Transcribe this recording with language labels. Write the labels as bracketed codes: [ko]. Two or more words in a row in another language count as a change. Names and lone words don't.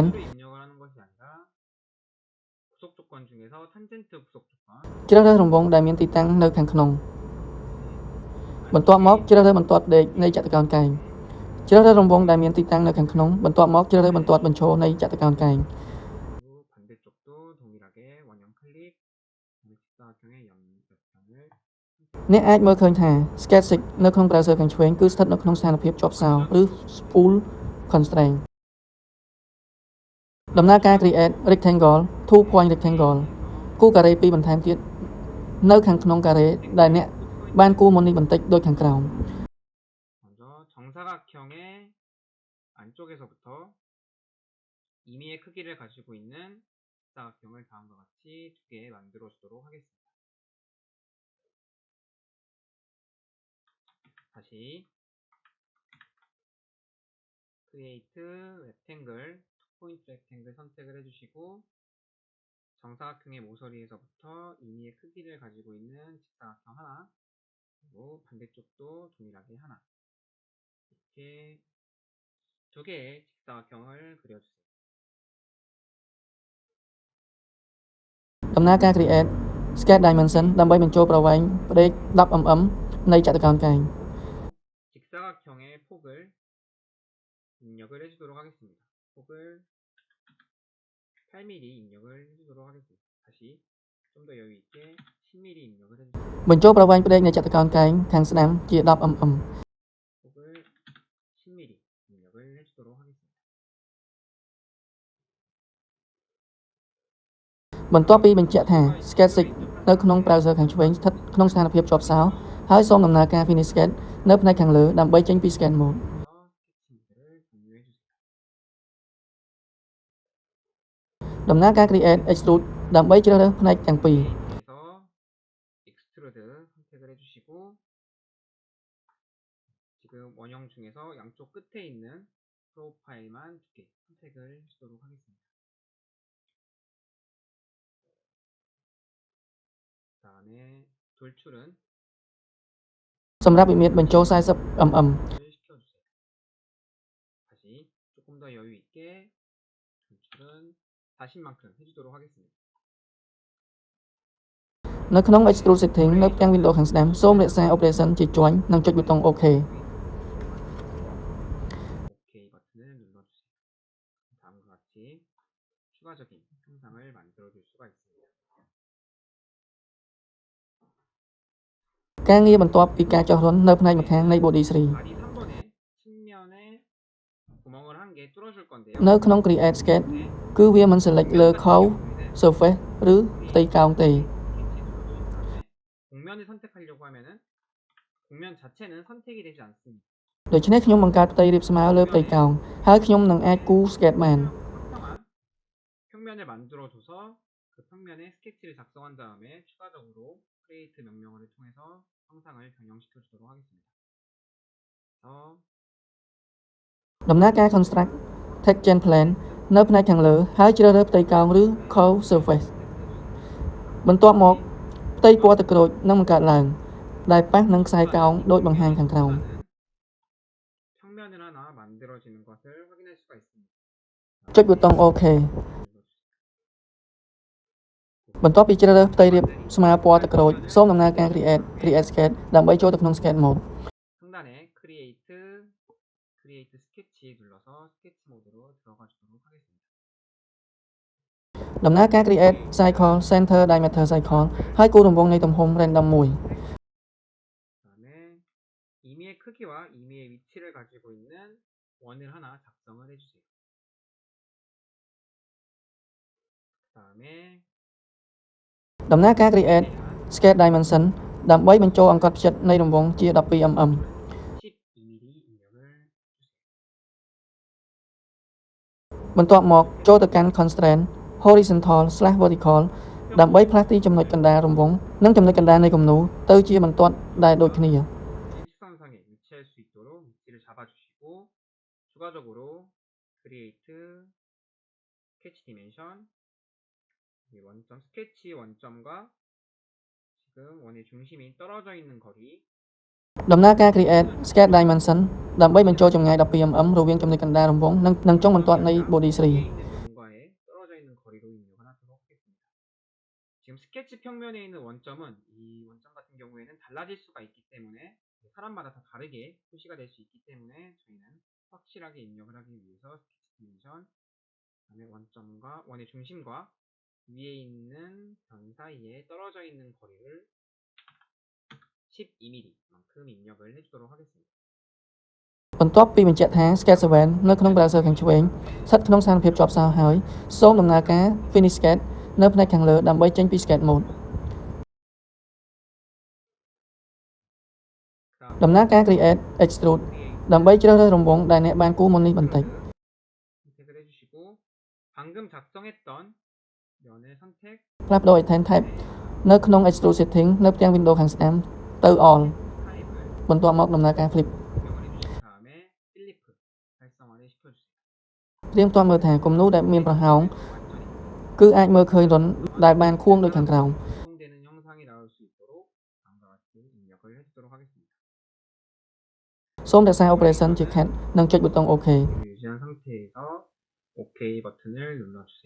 [ko] 수를 입력을 하는 것이 아니라 구속 조건 중에서 탄젠트 구속 조건 [km] ជ្រើសរើសរង្វង់ដែលមានទីតាំងនៅខាងក្នុងបន្ទាប់មកជ្រើសរើសបន្ទាត់ដេកនៃចតុកោណកែងជ្រើសរើសរង្វង់ដែលមានទីតាំងនៅខាងក្នុងបន្ទាប់មកជ្រើសរើសបន្ទាត់បញ្ឈរនៃចតុកោណកែង [ko] 그리고 반대쪽도 동일하게 원형 클릭 직사각형의 옆면을 [km] អ្នកអាចមើលឃើញថា sketch 6នៅក្នុង browser ខាងឆ្វេងគឺស្ថិតនៅក្នុងស្ថានភាពជាប់សោឬ [en] spool constraint [km] ដំណើរការ [en] create rectangle 2 point rectangle [km] គូការ៉េ2បន្ថែមទៀតនៅខាងក្នុងការ៉េដែលអ្នកបានគូរមុននេះបន្តិចដូចខាងក្រោម [ko] 먼저 정사각형의 안쪽에서부터 임의의 크기를 가지고 있는 직사각형을 다음과 같이 2개 만들어 주도록 하겠습니다. 다시 [en] create rectangle [ko] 2포인트 rectangle 선택을 해주시고 정사각형의 모서리에서부터 임의의 크기를 가지고 있는 직사각형 하나 그리고 반대쪽도 동일하게 하나 이렇게 2개의 직사각형을 그려주세요. [km] ដំណើរការ [en] create sketch dimension [km] ដើម្បីបញ្ចូលប្រវែងផ្ដេក 10mm នៃចតុកោណកែង [ko] 직사각형의 폭을 입력을 해주도록 하겠습니다. 폭을 8mm 입력을 해주도록 하겠습니다. 다시 좀 더 여유 있게 10mm 입력을 해주세요. [km] បញ្ចូលប្រវែងផ្ដេកនៃចតុកោណកែងខាងស្ដាំជា 10mm [ko] 폭을 10mm 입력을 해주도록 하겠습니다. [km] បន្ទាប់ពីបញ្ជាក់ថា sketch 6នៅក្នុង browser ខាងឆ្វេងស្ថិតក្នុងស្ថានភាពជាប់សោហើយសូមដំណើរការ [en] finish sketch [km] នៅផ្នែកខាងលើដើម្បីចេញពី [en] sketch mode [ko] 스케치모드를 종료해주세요. [km] ដំណើរការ [en] create extrude [km] ដើម្បីជ្រើសរើសផ្នែកទាំងពីរ [ko] 그래서 extrude 선택을 해주시고 지금 원형 중에서 양쪽 끝에 있는 프로파일만 2개 선택을 해주도록 하겠습니다. 다음에 돌출은 [km] សម្រាប់វិមាត្របញ្ចូល 40mm [ko] 시켜주세요. 다시 조금 더 여유 있게 돌출은 40만큼 해주도록 하겠습니다. [km] នៅក្នុង [en] extrude setting [km] នៅផ្ទាំង window ខាងស្ដាំសូមរក្សា operation ជាជាន់និងចុចប៊ូតុង OK [ko] OK 버튼을 눌러주세요. 다음과 같이 추가적인 형상을 만들어줄 수가 있습니다. [km] ការងារបន្ទាប់ពីការចោះរន្ធនៅផ្នែកម្ខាងនៃ body 3 [ko] 바디 3번에 측면에 구멍을 한 개 뚫어줄 건데요. [km] នៅក្នុង [en] create sketch [km] គឺវាមិន select លើ [en] curve surface [km] ឬផ្ទៃកោងទេ [ko] 곡면을 선택하려고 하면은 곡면 자체는 선택이 되지 않습니다. [km] ដូច្នេះខ្ញុំបង្កើតផ្ទៃរាបស្មើលើផ្ទៃកោងហើយខ្ញុំនឹងអាចគូរ sketch បាន [ko] 평평한 평면을 만들어줘서 그 평면에 스케치를 작성한 다음에 추가적으로 create 명령어를 통해서 형상을 변형시켜 주도록 하겠습니다. 그래서 [km] ដំណើរការ [en] construct texture plane [km] នៅផ្នែកខាងលើហើយជ្រើសរើសផ្ទៃកោងឬ [en] curve surface [km] បន្ទាប់មកផ្ទៃពណ៌ទឹកក្រូចនឹងបង្កើតឡើងដែលប៉ះនឹងខ្សែកោងដូចបង្ហាញខាងក្រោម [ko] 평면을 하나 만들어지는 것을 확인할 수가 있습니다. [km] ចុចប៊ូតុង OK បន្ទាប់ពីជ្រើសរើសផ្ទៃរាបស្មើពណ៌ទឹកក្រូចសូមដំណើរការ [en] create sketch [km] ដើម្បីចូលទៅក្នុង [en] sketch mode [ko] 상단에 [en] create sketch [ko] 눌러서 sketch 모드로 들어가 주도록 하겠습니다. [km] ដំណើរការ [en] create cycle center diameter cycle [km] ហើយគូររង្វង់នៃទំហំ random 1 [ko] 그다음에 임의의 크기와 임의의 위치를 가지고 있는 원을 하나 작성을 해주세요. 그다음에 [km] ដំណើរការ [en] create sketch dimension [km] ដើម្បីបញ្ចូលអង្កត់ផ្ចិតនៃរង្វង់ជា 12mm [ko] 12mm 입력을 주세요. [km] បន្ទាប់មកចូលទៅកាន់ [en] constraint horizontal/vertical [km] ដើម្បីផ្លាស់ទីចំណុចកណ្ដាលរង្វង់និងចំណុចកណ្ដាលនៃគំនូរទៅជាបន្ទាត់ដែលដូចគ្នា [ko] 일직선상에 위치할 수 있도록 위치를 잡아주시고 추가적으로 [en] create sketch dimension [ko] 이 원점 스케치 원점과 지금 원의 중심이 떨어져 있는 거리 [km] ដំណើរការ [en] create sketch dimension [km] ដើម្បីបញ្ចូលចម្ងាយ 12mm រវាងចំណុចកណ្ដាលរង្វង់និងចុងបន្ទាត់នៃ body 3 [ko] 위에 있는 원과의 떨어져 있는 거리로 입력을 하도록 하겠습니다. 지금 스케치 평면에 있는 원점은 이 원점 같은 경우에는 달라질 수가 있기 때문에 사람마다 다 다르게 표시가 될 수 있기 때문에 저희는 확실하게 입력을 하기 위해서 스케치 디멘션 그다음에 원점과 원의 중심과 위에 있는 변 사이에 떨어져 있는 거리를 12mm만큼 입력을 해주도록 하겠습니다. [km] បន្ទាប់ពីបញ្ជាក់ថា sketch 7នៅក្នុង browser ខាងឆ្វេងស្ថិតក្នុងស្ថានភាពជាប់សោហើយសូមដំណើរការ [en] finish sketch [km] នៅផ្នែកខាងលើដើម្បីចេញពី [en] sketch mode [km] ដំណើរការ [en] create extrude [km] ដើម្បីជ្រើសរើសរង្វង់ដែលអ្នកបានគូរមុននេះបន្តិច [ko] 선택을 해주시고 방금 작성했던 면을 선택 [km] ផ្លាស់ប្ដូរ [en] item type [km] នៅក្នុង [en] extrude setting [km] នៅផ្ទាំង window ខាងស្ដាំទៅ all [ko] 타입을 [km] បន្ទាប់មកដំណើរការ flip [ko] 입력을 해주신 다음에 필리프 활성화를 시켜주세요. [km] ព្រាងទាត់មើលថាគំនូរដែលមានប្រហោង [ko] 완전히 [km] គឺអាចមើលឃើញរន្ធដែលបានខួងដូចខាងក្រោម [ko] 완성되는 형상이 나올 수 있도록 다음과 같이 입력을 해주도록 하겠습니다. [km] សូមរក្សា operation ជា cat និងចុចប៊ូតុង OK [ko] 유지한 상태에서 OK 버튼을 눌러주세요.